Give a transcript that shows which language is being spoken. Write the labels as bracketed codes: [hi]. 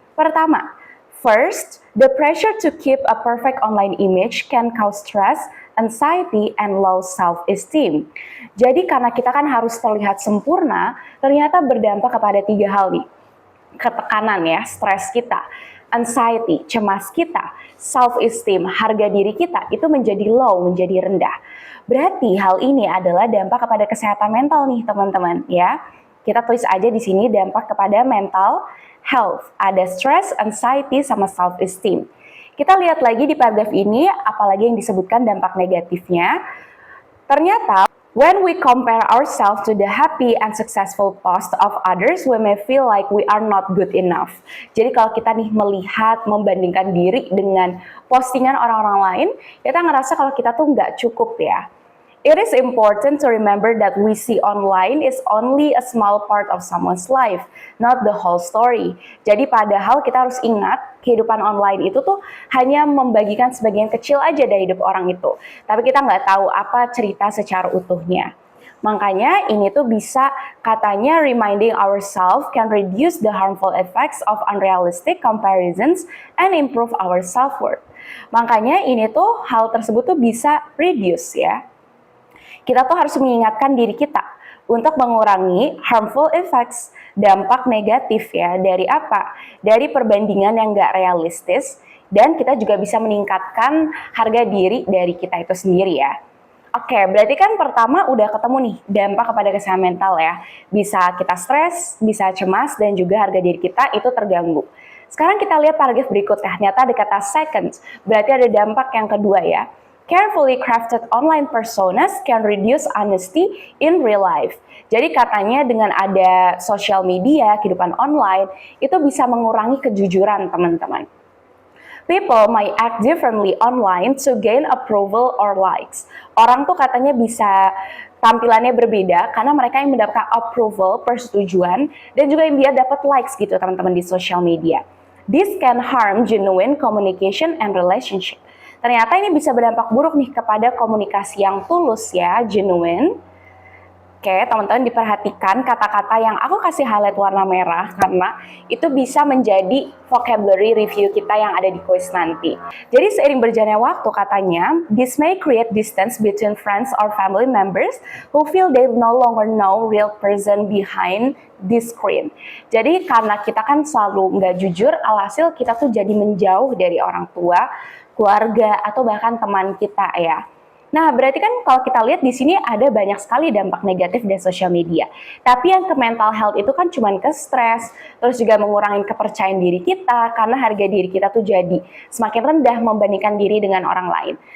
[id] Pertama, [en] first, the pressure to keep a perfect online image can cause stress, anxiety, and low self-esteem. [id] Jadi karena kita kan harus terlihat sempurna, ternyata berdampak kepada 3 hal nih. Ketekanan ya, stres kita, anxiety, cemas kita, self-esteem, harga diri kita itu menjadi low, menjadi rendah. Berarti hal ini adalah dampak kepada kesehatan mental nih teman-teman ya. Kita tulis aja di sini dampak kepada [en] mental health. [id] Ada stress, anxiety, sama self-esteem. Kita lihat lagi di paragraf ini, apalagi yang disebutkan dampak negatifnya. Ternyata [en] when we compare ourselves to the happy and successful post of others, we may feel like we are not good enough. [id] Jadi kalau kita nih melihat, membandingkan diri dengan postingan orang-orang lain, kita ngerasa kalau kita tuh nggak cukup ya. [en] It is important to remember that we see online is only a small part of someone's life, not the whole story. [id] Jadi padahal kita harus ingat, kehidupan online itu tuh hanya membagikan sebagian kecil aja dari hidup orang itu. Tapi kita nggak tahu apa cerita secara utuhnya. Makanya ini tuh bisa katanya [en] reminding ourselves can reduce the harmful effects of unrealistic comparisons and improve our self-worth. [id] Makanya ini tuh hal tersebut tuh bisa reduce ya. Kita tuh harus mengingatkan diri kita untuk mengurangi [en] harmful effects, [id] dampak negatif ya, dari apa? Dari perbandingan yang nggak realistis, dan kita juga bisa meningkatkan harga diri dari kita itu sendiri ya. Oke, berarti kan pertama udah ketemu nih dampak kepada kesehatan mental ya. Bisa kita stres, bisa cemas, dan juga harga diri kita itu terganggu. Sekarang kita lihat paragraf berikutnya, ternyata ada kata second, berarti ada dampak yang kedua ya. [en] Carefully crafted online personas can reduce honesty in real life. [id] Jadi katanya dengan ada sosial media, kehidupan online, itu bisa mengurangi kejujuran teman-teman. [en] People might act differently online to gain approval or likes. [id] Orang tuh katanya bisa tampilannya berbeda karena mereka yang mendapatkan approval, persetujuan, dan juga yang dia dapat likes gitu teman-teman di social media. [en] This can harm genuine communication and relationship. [id] Ternyata ini bisa berdampak buruk nih kepada komunikasi yang tulus ya, genuine. Oke, teman-teman diperhatikan kata-kata yang aku kasih highlight warna merah karena itu bisa menjadi vocabulary review kita yang ada di quiz nanti. Jadi seiring berjalannya waktu katanya, [en] this may create distance between friends or family members who feel they no longer know real person behind this screen. [id] Jadi karena kita kan selalu nggak jujur, alhasil kita tuh jadi menjauh dari orang tua, keluarga, atau bahkan teman kita ya. Nah, berarti kan kalau kita lihat di sini ada banyak sekali dampak negatif dari sosial media. Tapi yang ke mental health itu kan cuma ke stres, terus juga mengurangi kepercayaan diri kita karena harga diri kita tuh jadi semakin rendah membandingkan diri dengan orang lain.